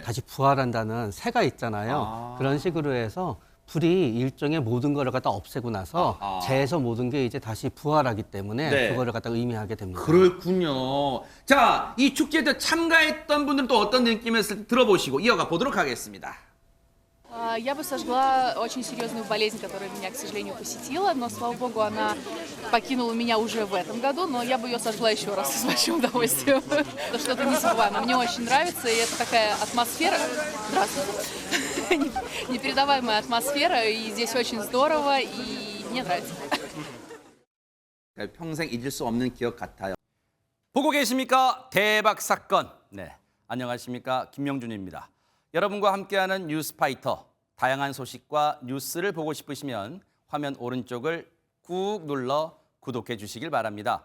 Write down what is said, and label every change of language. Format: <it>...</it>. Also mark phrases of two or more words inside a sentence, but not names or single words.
<ko>다시 부활한다는 새가 있잖아요. 그런 식으로 해서 불이 일종의 모든 거를 갖다 없애고 나서 재에서 모든 게 이제 다시 부활하기 때문에 네. 그거를 갖다 의미하게 됩니다. 그렇군요. 자, 이 축제에 참가했던 분들은 또 어떤 느낌이었을지 들어보시고 이어가 보도록 하겠습니다.</ko> <ru>Я бы сожгла очень серьезную болезнь, которая меня, к сожалению, посетила, но, слава богу, она покинула меня уже в этом году, но я бы ее сожгла еще раз с большим удовольствием. Это что-то незабываемое. Мне очень нравится, и это такая атмосфера. Здравствуйте. Непередаваемая атмосфера, и здесь очень здорово, и мне нравится.</ru> <ko>평생 잊을 수 없는 기억 같아요. 보고 계십니까? 대박 사건. 네, 안녕하십니까? 김명준입니다. 여러분과 함께하는 뉴스파이터. 다양한 소식과 뉴스를 보고 싶으시면 화면 오른쪽을 꾹 눌러 구독해 주시길 바랍니다.</ko>